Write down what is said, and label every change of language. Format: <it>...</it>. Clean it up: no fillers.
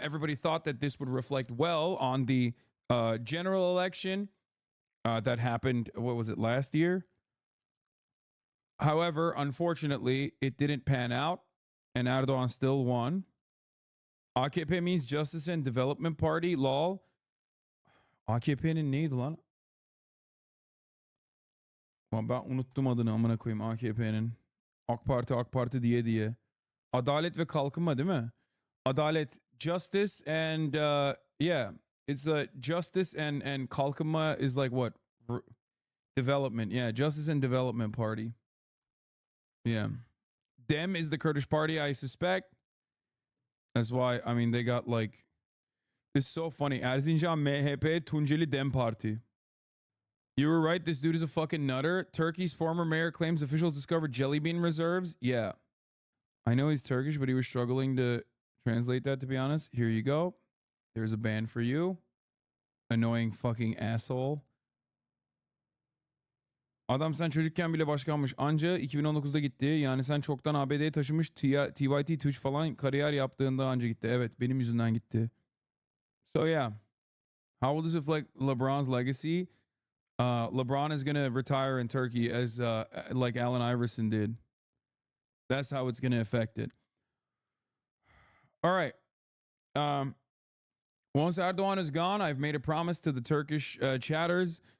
<en>Everybody thought that this would reflect well on the general election that happened, what was it, last year? However, unfortunately, it didn't pan out, and Erdogan still won. AKP means Justice and Development Party, lol.</en> <tr>AKP'nin neydi lan? Ben unuttum adını, amına koyayım AKP'nin. AK Parti diye. Adalet ve Kalkınma, değil mi?</tr> <en>Adalet, Justice and yeah, it's Justice and Kalkınma is like what? Development. Yeah, Justice and Development Party. Yeah. Dem is the Kurdish party, I suspect. That's why, I mean, they got like, it's so funny. Erzincan MHP, Tunceli Dem Party. You were right, this dude is a fucking nutter. Turkey's former mayor claims officials discovered jelly bean reserves. Yeah. I know he's Turkish, but he was struggling to translate that, to be honest. Here you go. There's a ban for you. Annoying fucking asshole.</en> <tr>Adam sen çocukken bile başkanmış. Anca 2019'da gitti. Yani sen çoktan ABD'ye taşımış TYT Twitch falan kariyer yaptığında anca gitti. Evet, benim yüzümden gitti.</tr> <en>So yeah. How will this reflect LeBron's legacy? LeBron is going to retire in Turkey as like Allen Iverson did. That's how it's going to affect it. All right. Once Erdogan is gone, I've made a promise to the Turkish chatters.</en>